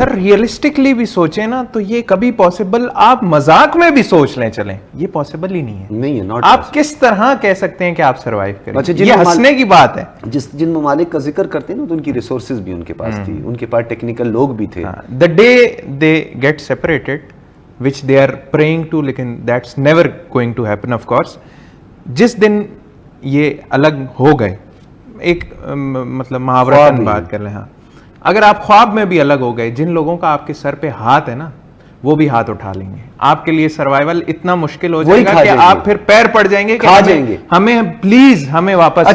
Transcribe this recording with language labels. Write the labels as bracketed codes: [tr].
[ur] سر realistically بھی سوچیں نا تو یہ کبھی پاسبل، آپ مذاق میں بھی سوچ لیں چلیں، یہ پاسبل ہی نہیں ہے. آپ کس طرح کہہ سکتے ہیں کہ آپ سروائیو کریں؟ یہ ہنسنے کی بات ہے. جن ممالک کا ذکر کرتے ہیں نا تو ان کی ریسورسز بھی ان کے پاس تھی، ان کے پاس ٹیکنیکل لوگ بھی تھے. [en] The day they get separated, which they are praying to, لیکن that's never going to happen of course. [ur] جس دن یہ الگ ہو گئے، ایک مطلب محاورتاً بات کر لیں، ہاں اگر آپ خواب میں بھی الگ ہو گئے، جن لوگوں کا آپ کے سر پہ ہاتھ ہے نا وہ بھی ہاتھ اٹھا لیں گے. آپ کے لیے سروائیول اتنا مشکل ہو جائے گا کہ آپ پھر پیر پڑ جائیں گے کہ ہمیں پلیز ہمیں واپس.